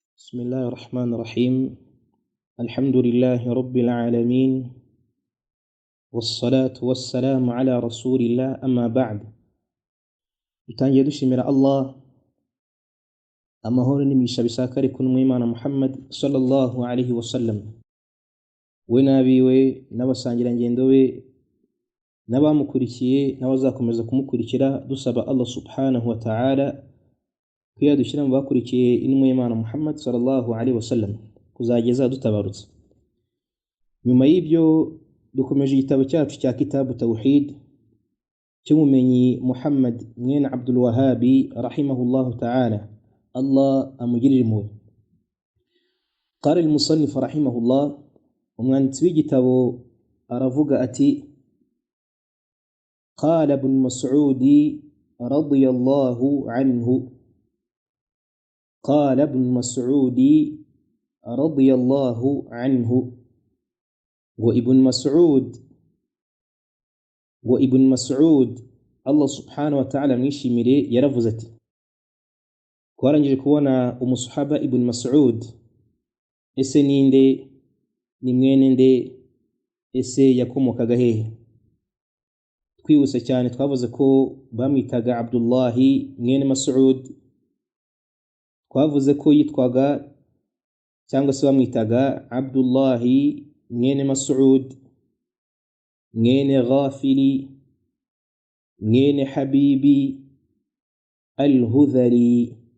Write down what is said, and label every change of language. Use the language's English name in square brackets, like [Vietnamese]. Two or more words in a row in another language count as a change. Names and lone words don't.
[Arabic] بسم الله الرحمن الرحيم. الحمد لله رب العالمين، والصلاة والسلام على رسول الله. أما بعد، [Kinyarwanda] dutangiye dushimira Allah, amahoro n'imigisha bisakare ku Mwimana Muhammad [Arabic] صلى الله عليه وسلم, [Kinyarwanda] we nabiwe n'abasangirangendo be n'abamukurikiye n'abazakomeza kumukurikira, dusaba Allah [Arabic] سبحانه وتعالى [Kinyarwanda] kuyadushyira mu bakurikiye Mwimana Muhammad [Arabic] صلى الله عليه وسلم [Kinyarwanda] kuzageza dutabarutse. Nyuma y'ibyo dukomeje igitabo cyacu cya [Arabic] كتاب التوحيد [Kinyarwanda] cy'umumenyi Muhammad mwene Abdul Wahabi [Arabic] رحمه الله تعالى, [Kinyarwanda] Allah amugirire impuhwe. [Arabic] قال المصنف رحمه الله, [Kinyarwanda] umwanditsi w'igitabo aravuga ati: [Arabic] قال ابن مسعود رضي الله عنه, قال ابن مسعود رضي الله عنه, [Kinyarwanda] wa ibn Mas'ud Allah [Arabic] سبحانه وتعالى [Kinyarwanda] mwishimire yaravuze ati: twarangije kubona umusahaba ibn Mas'ud, ese ninde, ni mwene nde, ese yakomokaga hehe? Twibutse cyane twavuze ko bamwitaga Abdullahi mwene Mas'ud, twavuze ko yitwaga cyangwa se bamwitaga Abdullahi mwene Mas'ud mwene Ghafili mwene Habibi al-Hudhali.